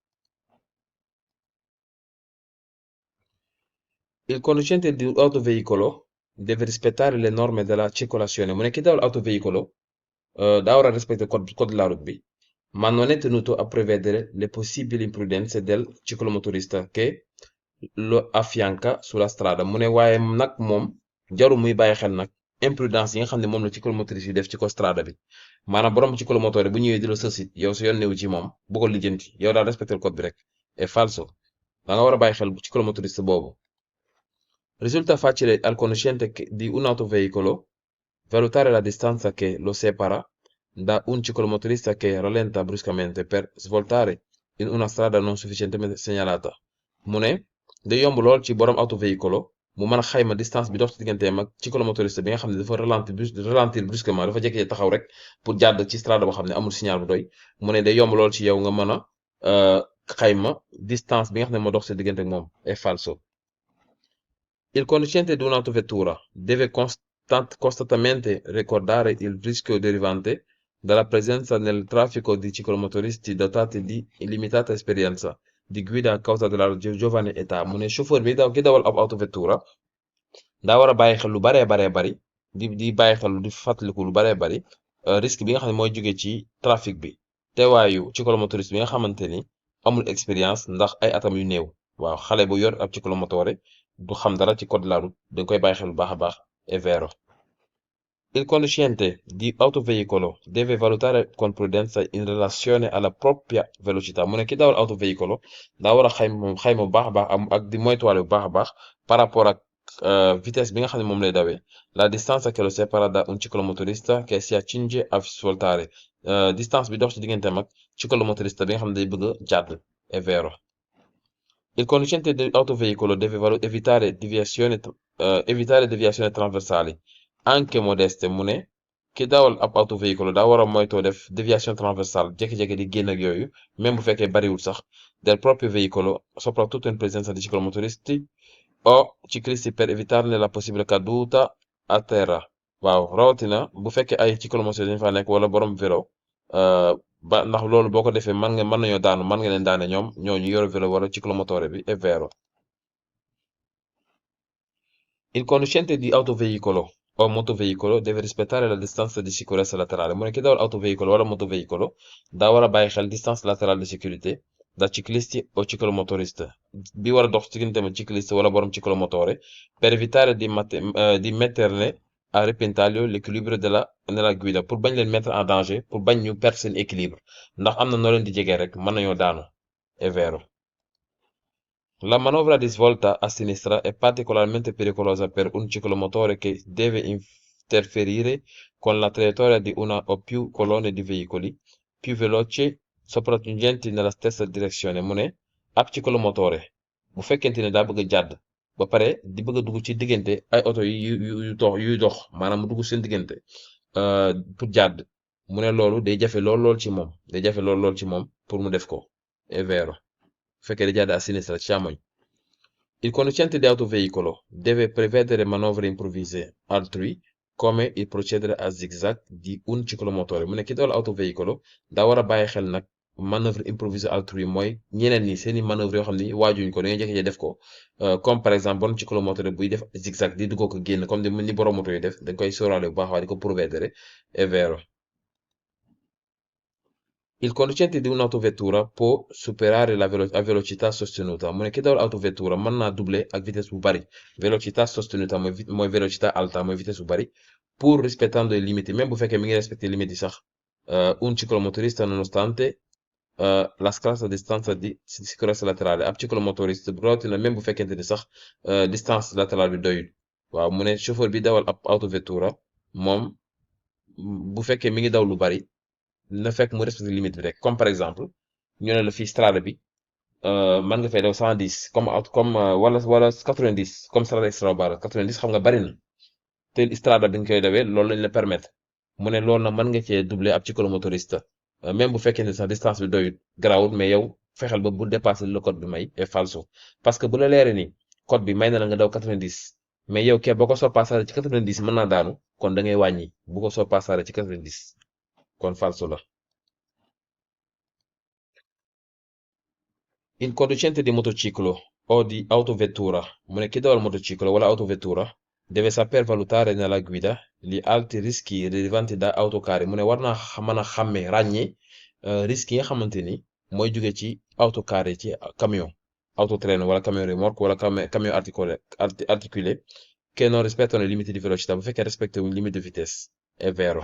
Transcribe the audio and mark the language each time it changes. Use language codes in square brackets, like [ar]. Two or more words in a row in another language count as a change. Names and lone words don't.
[it] Il conducente di un autoveicolo deve rispettare le norme della circolazione [wo] mu ne ki dawal autoveicolo daa war a [fr] respecter code de la route [wo] bi [it] ma non è tenuto a prevedere le possibili imprudenze del ciclomotorista che lo affianca sulla strada [wo] mu ne waaye nag moom jarul muy bàyyi xel nag imprudence yi nga xam ne moom la ciclomotoriste yi def ci ko strada bi maanaam borom ciclomotore bu ñëwee di la sësit yow sa yoon newu ci moom bu ko lijjanti yow daal respecter code bi rek [it] è falso [wo] da nga war a bàyyi xel ciclomotoriste boobu. [it] Risulta facile al conoscente di un autoveicolo valutare la distanza che lo separa da un ciclomotorista che rallenta bruscamente per svoltare in una strada non sufficientemente segnalata [wo] mu ne day yomb lool ci borom autoveicolo mu mën a xayma distance bi dox ci digganteem ak ciclomotoriste bi nga xam ne dafa [fr] ralentir brusquement [wo] dafa jékki taxaw rek pour jàdd ci strada boo xam ne amul signal bu doy mu ne day yomb lool ci yow nga mën a xayma distance bi nga xam ne moo dox ci diggante ak moom [it] è falso. Il conducente di un'autovettura deve costantemente ricordare il rischio derivante dalla presenza nel traffico di ciclomotoristi dotati di limitata esperienza di guida a causa della giovane età [wo] mu ne chauffeur bi ki dawal ab autovettura daa war a bàyyi xel lu baree bari di bàyyi xel di fàttaliku lu baree bari risque bi nga xam ne mooy jóge ci trafic bi teewaayu ciclomotoriste bi nga xamante ni amul expérience ndax ay atam yu néew waaw xale bu yor ab ciclomotore du xam dara ci [fr] code de la route [wo] dañ koy bàyyi xel bu baax a baax [it] è vero. Il conducente di autoveicolo deve valutare con prudenza in relazione alla propria velocità [wo] mu ne ki dawal autoveicolo daa war a xayma bu baax a baax ak di moytuwaale bu baax a baax [fr] par rapport [wo] ak vitesse bi nga xam ne moom lay dawee [it] la distanza che lo separa da un ciclomotorista che si accinge a svoltare [wo] distance bi dox ci digganteem ak ciclomotorista bi nga xam ne day bëgg a jàdd [it] è vero. Il conducente di autoveicolo deve evitare deviazioni trasversali anche modeste [wo] mu ne ki dawal ab autoveicolo daa war a moytoo def [fr] déviation transversale [wo] jékki-jékki di génn ak yooyu même bu fekkee bariwul sax [it] del proprio veicolo soprattutto in presenza di ciclomotoristi o ciclisti per evitarne la possibile caduta a terra [wo] waaw rawatina bu fekkee ay ciclomotoristi dañu fa nekk wala borom vélo ba ndax loolu boo ko defee mën nañoo daanu mën nga leen daane ñooñu yor vélo wala ciclomotore bi [it] è vero. [wo] Il conducente di autoveicolo o motoveicolo deve rispettare la distanza di sicurezza laterale mu ne ki dawal autoveicolo wala motoveicolo daa war a bàyyi xel [fr] distance laterale de sécurité [it] da ciclisti o ciclomotoriste [wo] bi war a dox ci diggante cicliste wala borom ciclomotore [it] per evitare di metterne a repentaglio l'equilibrio nella guida [wo] pour bañ leen [fr] mettre en danger [wo] pour bañ ñu perdre seen équilibre ndax am na noo leen di jege rek mën nañoo daanu [it] è vero. La manovra di svolta a sinistra è particolarmente pericolosa per un ciclomotore che deve interferire con la traiettoria di una o più colonne di veicoli più veloci sopraggiungenti nella stessa direzione [wo] mu ne ab ciclomotore bu fekkente ne daa bëgg a jàdd ba pare di bëgg a dugg ci diggante ay oto yuy dox maanaam mu dugg seen diggante pour jàdd mu ne loolu day jafe lool ci moom pour mu def ko [it] è vero [wo] bu fekkee da jàdd [it] a sinistra [wo] ci càmmoñ. [it] Il conducente di autoveicolo deve prevedere manovre improvvise altrui come il procedere a zigzag di un ciclomotore [wo] mu ne ki dawal autoveicolo daa war a bàyyi xel nag [fr] manœuvre improvisée altrui [wo] mooy ñeneen ñi seeni manœuvre yoo xam ni waajuñ ko dañoo jékki-jékki def ko [fr] comme par exemple [wo] borom ciclomotore buy def zigzag di dugg ko génn comme ni borom moto yi def dañ koy sóoraale bu baax waaye di ko prevedere [it] è vero. Il conducente di un'autovettura può superare a velocità sostenuta [wo] mu ne ki dawal autovettura mën naa doubler ak vitesse bu bari [it] velocità sostenuta mooy velocità alta [wo] mooy vitesse bu bari [it] pur rispettando i limiti, [wo] même bu fekkee mi ngi respecté limiti sax [it] un ciclomotorista nonostante la scarsa distanza di sicurezza laterale [wo] ab ciclomotoriste rawatina même bu fekkente ni sax [fr] distance latérale [wo] bi doyul waaw mu ne chauffeur bi dawal ab autovettura moom bu fekkee mi ngi daw lu bari na fekk mu respecté limite bi rek [fr] comme par exemple [wo] ñu ne la fii strada bi mën nga fay daw 110 comme wala 90 comme strada extraurbaine 90 xam nga bari na te strada bi nga koy dawee loolu lañ la permettre mu ne loolu nag mën nga cee doubler ab cyclomotoriste même bu fekkee ne sax distance bi doyut garawut mais yow fexeel ba bu [fr] dépasser le code [wo] bi may est falso [fr] parce que [wo] bu la leeree ni code bi may na la nga daw 90 mais yow kee boo ko sorpassare ci 90 mën naa daanu kon da ngay wàññi bu ko sorpassare ci 90 kon falso la. [it] Il conducente di motociclo o di autovettura [wo] mu ne ki dawal motociclo wala autovettura [it] deve saper valutare nella guida gli alti rischi derivanti da autocarri [wo] mu ne war naa mën a xàmmee ràññee risques yi nga xamante ni mooy jóge ci autocarri ci [fr] camion autotrain [wo] wala [fr] camion remorque [wo] wala [fr] camion articulé [it] che non rispettano i limiti di velocità [wo] bu fekkee respecté wuñ [fr] limite de vitesse [it] è vero.